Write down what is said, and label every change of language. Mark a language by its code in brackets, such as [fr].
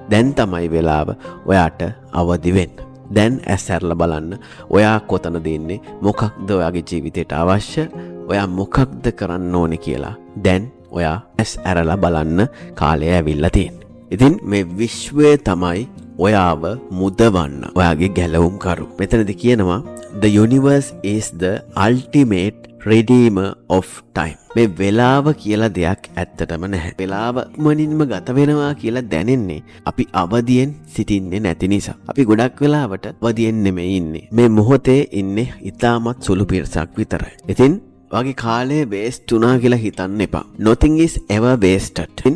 [si] දැන් තමයි වෙලාව ඔයාට අවදි වෙන්න. දැන් ඇස් ඇරලා බලන්න ඔයා කොතනද ඉන්නේ, මොකක්ද ඔයාගේ ජීවිතයට අවශ්‍ය, ඔයා මොකක්ද කරන්න ඕනේ කියලා. දැන් ඔයා ඇස් ඇරලා බලන්න කාලය ඇවිල්ලා තියෙන්නේ. ඉතින් මේ විශ්වය තමයි ඔයාව මුදවන්න ඔයාගේ ගැලවුම්කරු. මෙතනදි කියනවා [en] the universe is the ultimate redeemer of time. [si] මේ වෙලාව කියලා දෙයක් ඇත්තටම නැහැ. වෙලාව මනින්ම ගත වෙනවා කියලා දැනෙන්නේ අපි අවදියෙන් සිටින්නේ නැති නිසා. අපි ගොඩක් වෙලාවට අවදියෙන් නෙමෙයි ඉන්නේ. මේ මොහොතේ ඉන්නේ ඊටමත් සුළු පිරිසක් විතරයි. ඉතින් වගේ කාලේ වේස්ට් වුණා කියලා හිතන්න එපා. [en] Nothing is ever wasted.